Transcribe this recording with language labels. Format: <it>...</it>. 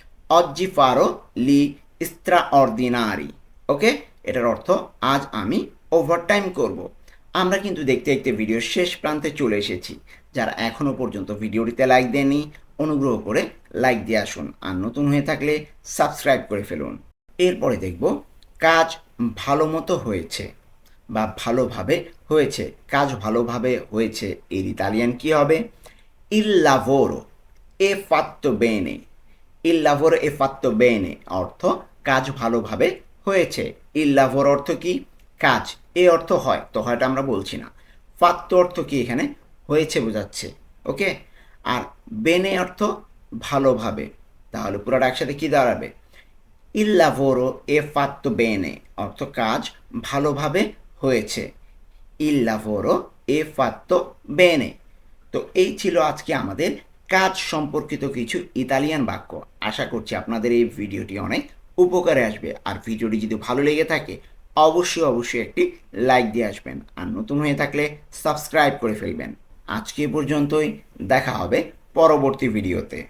<it>oggi farò gli straordinari।</it> <bn>ওকে, এটার অর্থ আজ আমি ওভারটাইম করব। আমরা কিন্তু দেখতে দেখতে ভিডিওর শেষ প্রান্তে চলে এসেছি। যারা এখনও পর্যন্ত ভিডিওটিতে লাইক দেননি, অনুগ্রহ করে লাইক দিয়ে আসুন, আর নতুন হয়ে থাকলে সাবস্ক্রাইব করে ফেলুন। এরপরে দেখব কাজ ভালো মতো হয়েছে বা ভালোভাবে হয়েছে। কাজ ভালোভাবে হয়েছে এর ইতালিয়ান কি হবে?</bn> <it>il lavoro è fatto bene। il lavoro è fatto bene</it> <bn>অর্থ কাজ ভালোভাবে হয়েছে। il lavoro অর্থ কি? কাজ, এ অর্থ হয়, তো হয়টা আমরা বলছি না। fatto অর্থ কি? এখানে হয়েছে বোঝাচ্ছে, ওকে। আর বেনে অর্থ ভালোভাবে, তাহলে পুরোটা একসাথে কি দাঁড়াবে?</bn> <it>il lavoro è fatto bene</it> <bn>অর্থ কাজ ভালোভাবে হয়েছে।</bn> <it>il lavoro è fatto bene।</it> <bn>তো এই ছিল আজকে আমাদের কাজ সম্পর্কিত কিছু ইতালিয়ান বাক্য। আশা করছি আপনাদের এই ভিডিওটি অনেক উপকারে আসবে। আর ভিডিওটি যদি ভালো লেগে থাকে অবশ্যই একটি লাইক দিয়ে আসবেন, আর নতুন হয়ে থাকলে সাবস্ক্রাইব করে ফেলবেন। আজকে পর্যন্তই, দেখা হবে পরবর্তী ভিডিওতে।</bn>